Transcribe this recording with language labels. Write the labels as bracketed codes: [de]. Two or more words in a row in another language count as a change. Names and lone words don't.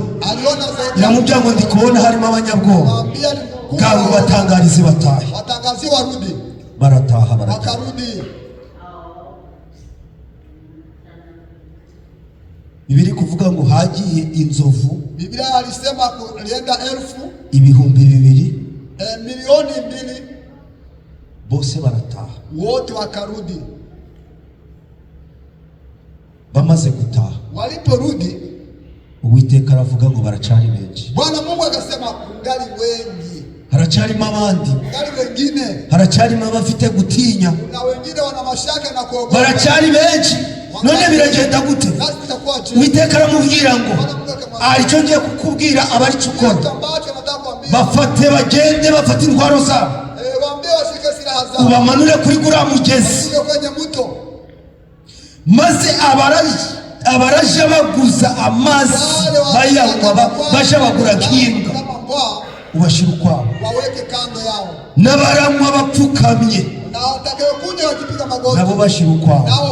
[rw] Iramubwira ngo ndi kubona harimo abanyabwoba bwabo batangarize batahe. Barataha bakarudi. Bibiri kuvuga ngo hagiye inzovu. [sw] Biblia alisema kulienda 1000 [rw] ibihumbi 2 [sw] milioni 2 [rw] bose barataha. [sw] Wote wakarudi. [rw] Bamaze gutaha [sw] waliporudi [rw] Uwiteka aravuga ngo baracari benshi. [sw] Bwana Mungu akasema kungali wengi. [rw] Haracarimo abandi. [sw] Kungali wengine. [rw] Haracarimo abafite gutinya. [sw] Na wengine wana mashaka na kuogopa. [rw] Baracari benshi. None biragenda gute? Uwiteka aramubwira ngo aricyo ngiye kukubwira abari cukora bafate bagende bafate intwaro zabo ubamanure kuri gura mugezi maze abaraje baguza amazi bayanywa baje bagura nk'imbwa ubashira ukwabo n'abaranywa bapfukamye nabo bashira ukwabo.